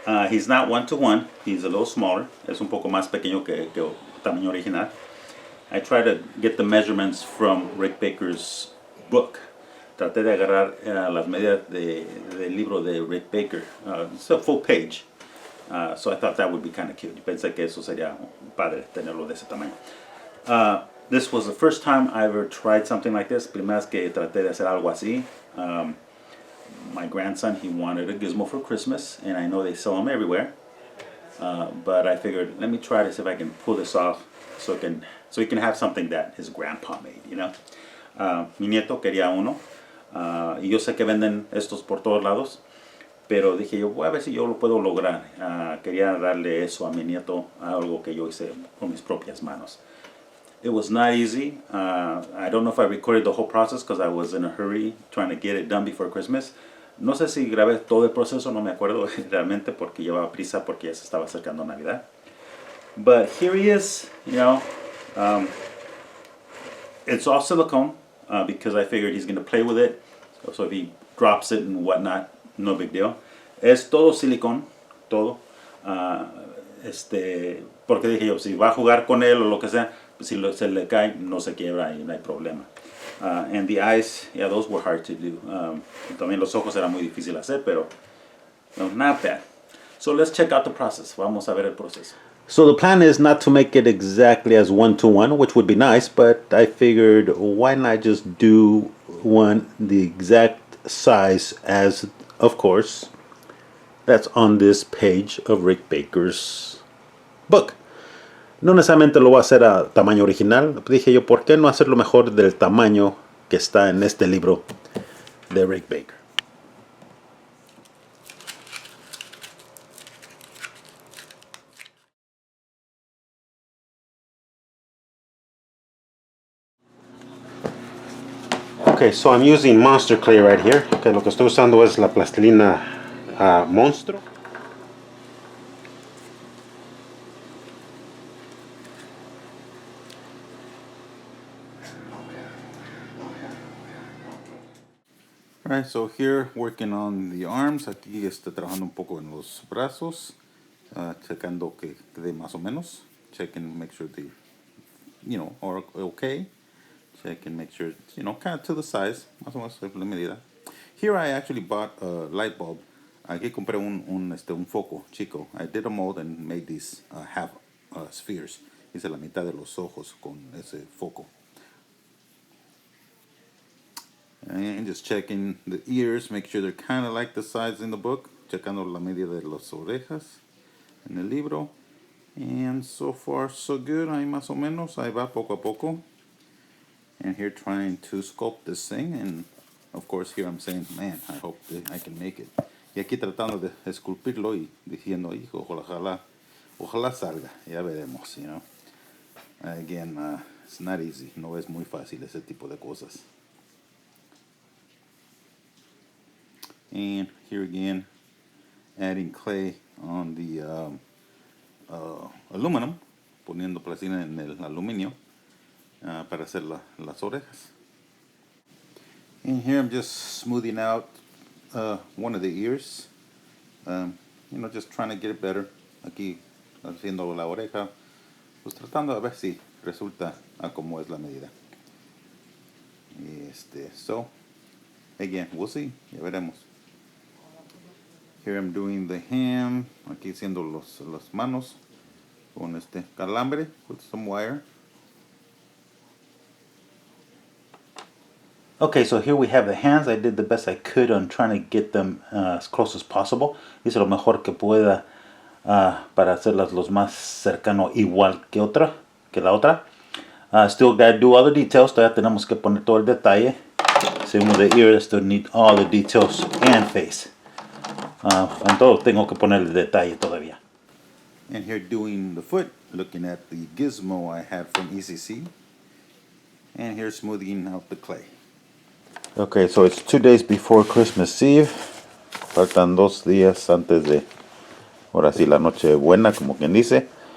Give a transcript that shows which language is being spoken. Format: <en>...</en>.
<en>He's not one-to-one, he's a little smaller.</en> <es>Es un poco más pequeño que el tamaño original.</es> <en>I try to get the measurements from Rick Baker's book.</en> <es>Traté de agarrar las medidas del libro de Rick Baker.</es> <en>It's a full page. So I thought that would be kind of cute.</en> <es>Pensé que eso sería padre tenerlo de ese tamaño.</es> <en>This was the first time I ever tried something like this.</en> <es>Primera vez que traté de hacer algo así.</es> <en>My grandson, he wanted a gizmo for Christmas, and I know they sell them everywhere. But I figured, let me try to see if I can pull this off so he can have something that his grandpa made, you know.</en> <es>Mi nieto quería uno, y yo sé que venden estos por todos lados, pero dije yo, voy a ver si yo lo puedo lograr. Quería darle eso a mi nieto, algo que yo hice con mis propias manos.</es> <en>It was not easy. I don't know if I recorded the whole process because I was in a hurry trying to get it done before Christmas.</en> <es>No sé si grabé todo el proceso, no me acuerdo realmente porque llevaba prisa porque ya se estaba acercando Navidad.</es> <en>But here he is, you know. It's all silicone because I figured he's going to play with it. So if he drops it and whatnot, no big deal.</en> <es>Es todo silicone, todo. Porque dije yo, si va a jugar con él o lo que sea, si se le cae, no se quiebra y no hay problema.</es> <en>And the eyes, yeah, those were hard to do.</en> <es>También los ojos era muy difícil hacer, pero no,</es> <en>not bad. So let's check out the process.</en> <es>Vamos a ver el proceso.</es> <en>So the plan is not to make it exactly as one-to-one, which would be nice, but I figured why not just do one the exact size as, of course, that's on this page of Rick Baker's book.</en> <es>No necesariamente lo voy a hacer a tamaño original. Dije yo, ¿por qué no hacerlo mejor del tamaño que está en este libro de Rick Baker?</es> <en>Okay, so I'm using Monster Clay right here.</en> <es>Okay, lo que estoy usando es la plastilina Monstro.</es> <en>Alright, so here working on the arms.</en> <es>Aquí estoy trabajando un poco en los brazos, checando que quede más o menos.</es> <en>Checking, make sure they, you know, are okay. Check and make sure it's, you know, kind of to the size,</en> <es>más o menos la medida.</es> <en>Here I actually bought a light bulb.</en> <es>Aquí compré un foco chico.</es> <en>I did a mold and made these half spheres.</en> <es>Hice la mitad de los ojos con ese foco.</es> <en>And just checking the ears, make sure they're kind of like the size in the book.</en> <es>Checando la medida de las orejas en el libro.</es> <en>And so far so good.</en> <es>Ahí más o menos, ahí va poco a poco.</es> <en>And here trying to sculpt this thing, and of course here I'm saying, man, I hope that I can make it.</en> <es>Y aquí tratando de esculpirlo y diciendo, hijo, ojalá salga, ya veremos, you know.</es> <en>Again, it's not easy,</en> <es>no es muy fácil ese tipo de cosas.</es> <en>And here again, adding clay on the aluminum,</en> <es>poniendo plastilina en el aluminio. Para hacer las orejas.</es> <en>And here I'm just smoothing out one of the ears. You know, just trying to get it better.</en> <es>Aquí haciendo la oreja, pues tratando de ver si resulta a como es la medida.</es> <en>So, again, we'll see.</en> <es>Ya veremos.</es> <en>Here I'm doing the hand.</en> <es>Aquí haciendo las manos con calambre</es> <en>with some wire. Okay, so here we have the hands. I did the best I could on trying to get them as close as possible.</en> <es>Hice lo mejor que pueda para hacerlas los más cercano igual que la otra.</es> <en>Still gotta do all the details.</en> <es>Todavía tenemos que poner todo el detalle.</es> <en>Same with the ear, I still need all the details and face.</en> <es>En todo tengo que poner el detalle todavía.</es> <en>And here doing the foot, looking at the gizmo I had from ECC. And here smoothing out the clay. Okay, so it's 2 days before Christmas Eve.</en> <es>Faltan 2 días antes de, ahora sí, la noche buena, como quien dice.</es>